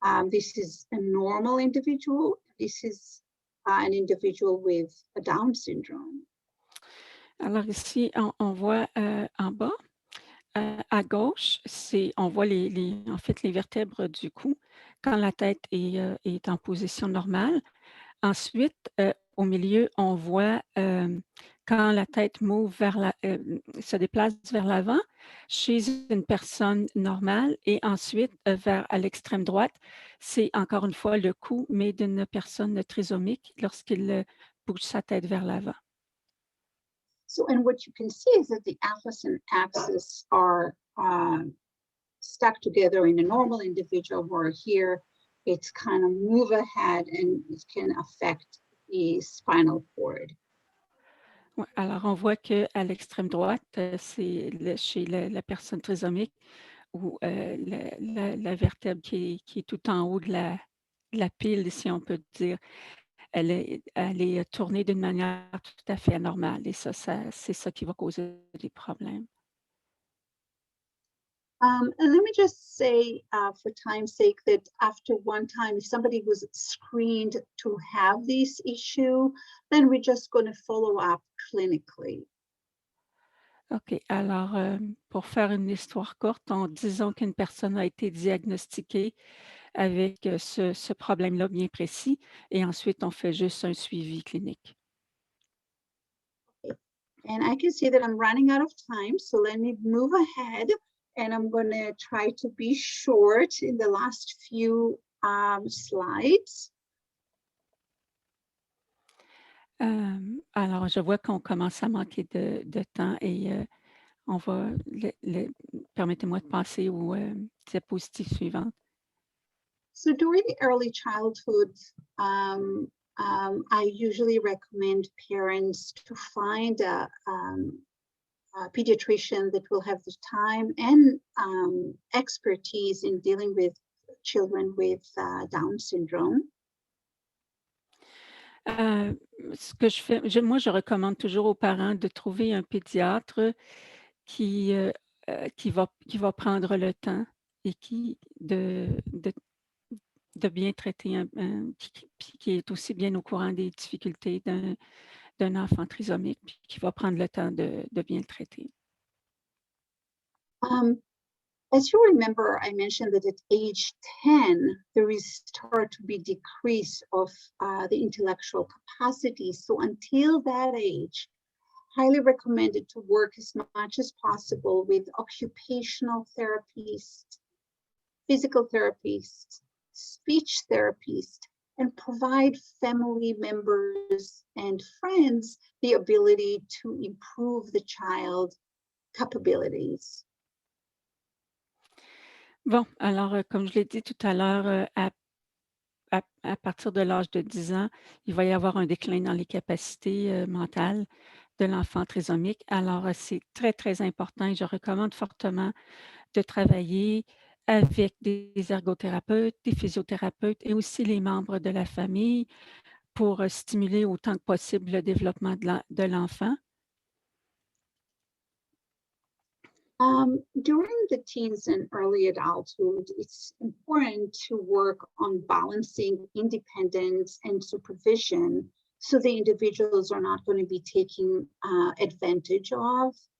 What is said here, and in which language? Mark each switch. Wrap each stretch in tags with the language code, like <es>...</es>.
<en>This is a normal individual. This is an individual with a Down syndrome.</en> <fr>Alors ici, on voit en bas, à gauche, on voit en fait les vertèbres du cou quand la tête est en position normale. Ensuite, au milieu, on voit quand la tête se déplace vers l'avant chez une personne normale et ensuite à l'extrême droite, c'est encore une fois le cou, mais d'une personne trisomique lorsqu'il bouge sa tête vers l'avant.</fr> <en>So, and what you can see is that the atlas and axis are stuck together in a normal individual, where here it's kind of move ahead and it can affect the spinal cord.</en> <fr>Ouais, alors, on voit qu'à l'extrême droite, c'est chez la personne trisomique où la vertèbre qui est tout en haut de la pile, si on peut dire, elle est tournée d'une manière tout à fait anormale et c'est ça qui va causer des problèmes.</fr> <en>And let me just say, for time's sake, that after one time, if somebody was screened to have this issue, then we're just going to follow up clinically. OK.</en> <fr>Alors, pour faire une histoire courte, disons qu'une personne a été diagnostiquée avec ce problème-là bien précis et ensuite on fait juste un suivi clinique.</fr> <en>And I can see that I'm running out of time, so let me move ahead. And I'm going to try to be short in the last few slides.</en> <fr>Alors, je vois qu'on commence à manquer de temps et on va, permettez-moi de passer aux diapositives suivantes.</fr> <en>So during the early childhood, I usually recommend parents to find a pediatrician that will have the time and expertise in dealing with children with Down syndrome.</en> <fr>Ce que je fais, moi, je recommande toujours aux parents de trouver un pédiatre qui va prendre le temps et de bien traiter, qui est aussi bien au courant des difficultés d'un enfant trisomique, puis qui va prendre le temps de bien le traiter.</fr> <en>As you remember, I mentioned that at age 10, there is start to be decrease of the intellectual capacity. So until that age, highly recommended to work as much as possible with occupational therapists, physical therapists, speech therapists, and provide family members and friends the ability to improve the child capabilities.</en> <fr>Bon, alors, comme je l'ai dit tout à l'heure, à partir de l'âge de 10 ans, il va y avoir un déclin dans les capacités, mentales de l'enfant trisomique. Alors, c'est très, très important et je recommande fortement de travailler avec des ergothérapeutes, des physiothérapeutes et aussi les membres de la famille pour, stimuler autant que possible le développement de l'enfant.</fr> <en>During the teens and early adulthood, it's important to work on balancing independence and supervision so the individuals are not going to be taken advantage of.</en>